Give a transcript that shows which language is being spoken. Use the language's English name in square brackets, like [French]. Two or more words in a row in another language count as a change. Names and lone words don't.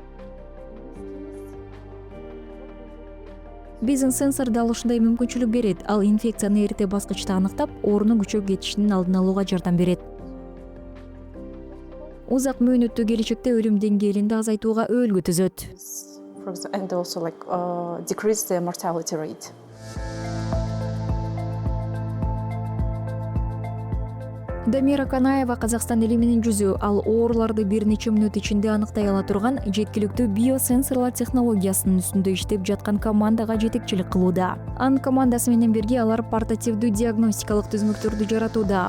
[Kyrgyz] Биздин сенсор дал ушундай мүмкүнчүлүк берет. Ал инфекцияны эрте баскычта аныктап, оорунун күчөп кетишинин алдын алууга жардам берет. Узак мөөнөттүү келечекте өлүм деңгээлинди азайтууга өөлгү түзөт. [English] And also like decrease the mortality rate. [Kyrgyz] Дамира Канаева Казакстан элиминин жүзү. Ал ооруларды бир нече мүнөт ичинде аныктай ала турган жеткиликтүү биосенсорлор технологиясынын үстүндө иштеп жаткан командага жетекчилик кылууда. Анын командасы менен бирге алар портативдүү диагностикалык түзмөктөрдү жаратууда.